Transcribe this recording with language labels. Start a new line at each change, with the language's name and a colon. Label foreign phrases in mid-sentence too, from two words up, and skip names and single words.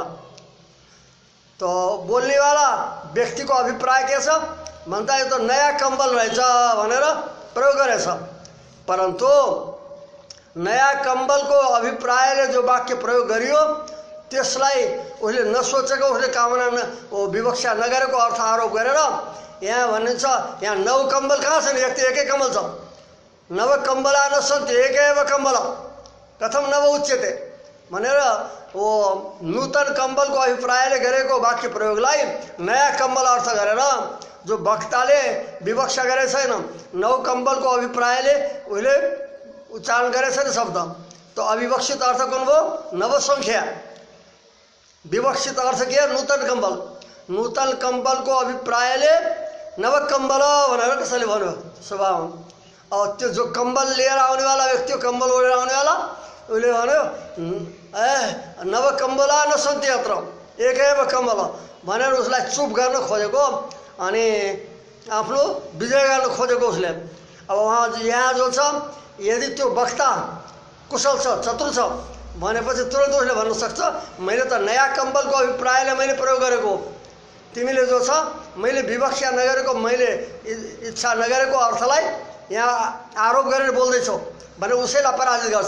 Nepali: त बोल्नेवाला व्यक्तिको अभिप्राय के छ भन्दा यो त नयाँ कम्बल रहेछ भनेर प्रयोग गरेछ। परन्तु नयाँ कम्बलको अभिप्रायले जो वाक्य प्रयोग गरियो त्यसलाई उसले नसोचेको, उसले कामना विवक्षा नगरेको अर्थ आरोप गरेर यहाँ भनिन्छ यहाँ 9 कम्बल कहाँ छन्, एक एकै कम्बल छ।
Sanskrit: नव कम्बला न सन्ति एकैव कम्बल कथम नव उच्यते
Nepali: भनेर वो नूतन कम्बलको अभिप्रायले गरेको वाक्य प्रयोगलाई नयाँ कम्बल अर्थ गरेर जो वक्ताले विवक्षा गरेको छैन, 9 कम्बलको अभिप्रायले उसले उच्चारण गरेको छैन शब्द, त अविवक्षित अर्थ कुन भयो? नवसङ्ख्या। विवक्षित अर्थ के? नूतन कम्बल। नूतन कम्बलको अभिप्रायले नवकम्बल भनेर कसैले भन्यो सभामा। अब त्यो जो कम्बल लिएर आउनेवाला व्यक्ति, कम्बल ओढेर आउनेवाला, उसले भन्यो
Sanskrit: नवकम्बला न सन्ति अत्र एकैव कम्बल
Nepali: भनेर उसलाई चुप गर्न खोजेको अनि आफ्नो विजय गर्न खोजेको उसले। अब उहाँ यहाँ जो छ, यदि त्यो वक्ता कुशल छ, चतुर छ भनेपछि तुरन्त उसले भन्न सक्छ मैले त नयाँ कम्बलको अभिप्रायले मैले प्रयोग गरेको, तिमीले जो छ मैले विवक्षा नगरेको, मैले इच्छा नगरेको अर्थलाई यहाँ आरोप गरेर बोल्दैछौ भने उसैलाई पराजित गर्छ।